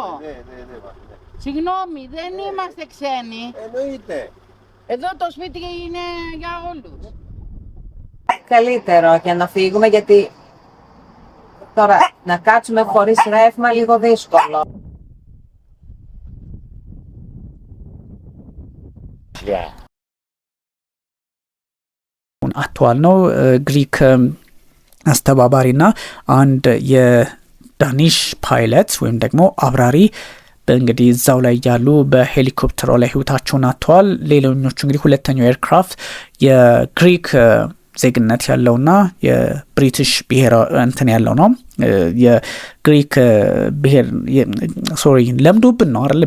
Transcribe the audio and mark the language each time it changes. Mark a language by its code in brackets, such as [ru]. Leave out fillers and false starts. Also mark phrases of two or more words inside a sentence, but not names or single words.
[el] Συγγνώμη, δεν είμαστε ξένοι. Εννοείται. Εδώ το σπίτι είναι για όλους. Καλύτερο και να φύγουμε γιατί τώρα να κάτσουμε χωρίς ρεύμα λίγο δύσκολο. [am] አጥቷል ነው ግሪክ አስተባባሪና አንድ የዳኒሽ ፓይለት ወይም ደግሞ አብራሪ እንግዲህ እዛው ላይ ያሉ በሄሊኮፕተሩ ላይ ህይወታቸውን አጥተዋል። ሌሎኞቹ እንግዲህ ሁለተኛው ኤርክራፍት የግሪክ ዜግነት ያለውና የብሪቲሽ ብሔር እንትን ያለው ነው። የግሪክ ብሔር ለምዶብን ነው አይደል?